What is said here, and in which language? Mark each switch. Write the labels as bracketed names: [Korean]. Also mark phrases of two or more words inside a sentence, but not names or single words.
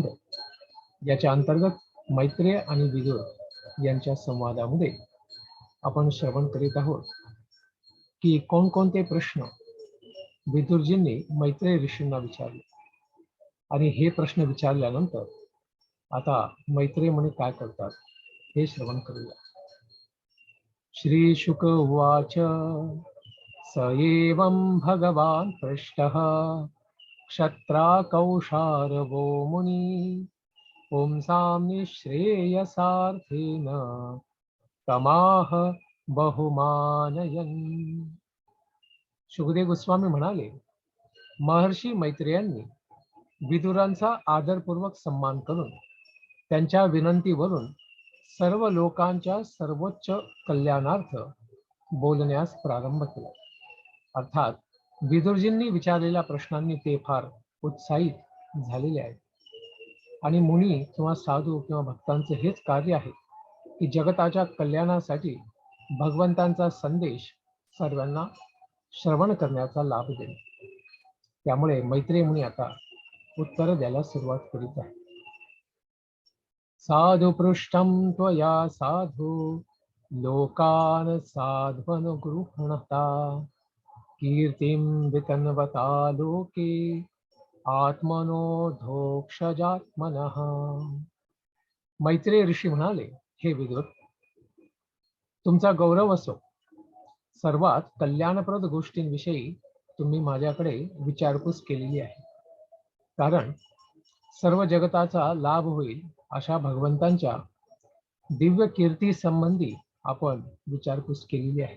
[Marathi] याच्या अंतर्गत मैत्रेय आणि विदुर यांच्या संवादामध्ये आपण श्रवण करीत आहोत की कोणकोणते प्रश्न विदुरजींनी मैत्रेय ऋषींना विचारले आणि हे प्रश्न विचारल्यानंतर आता मैत्रेय मुनी काय करतात हे श्रवण करूया. [Sanskrit] श्री शुक उवाच स एवं भगवान् पृष्टः क्षत्राकौशारवो मुनि पुंसां निःश्रेयसार्थेन तमाह बहुमानयन्. [Marathi] शुकदेव गोस्वामी म्हणाले, महर्षी मैत्रेयांनी विदुरांचा आदरपूर्वक सन्मान करून त्यांच्या विनंतीवरून सर्व लोकांच्या सर्वोच्च कल्याणार्थ बोलण्यास प्रारंभ केला. अर्थात विदुरजींनी विचारलेल्या प्रश्नांनी ते फार उत्साहित झालेले आहेत आणि मुनी किंवा साधू किंवा भक्तांचे हेच कार्य आहे की जगताच्या कल्याणासाठी भगवंतांचा संदेश सर्वांना श्रवण करण्याचा लाभ देणे. त्यामुळे मैत्रेय मुनी आता उत्तर द्यायला सुरुवात करीत आहे. [Sanskrit] साधु पृष्ठं त्वया साधु लोकान् साध्वनुगृह्णता कीर्तिं वितन्वता लोके आत्मनो धोक्षजात्मनः. [Marathi] मैत्रेय ऋषी म्हणाले, हे विदुर, तुमचा गौरव असो. सर्वात कल्याणप्रद गोष्टींविषयी तुम्ही माझ्याकडे विचारपूस केलेली आहे, कारण सर्व जगताचा लाभ होईल अशा भगवंतांच्या दिव्य कीर्ती संबंधी आपण विचारपूस केलेली आहे.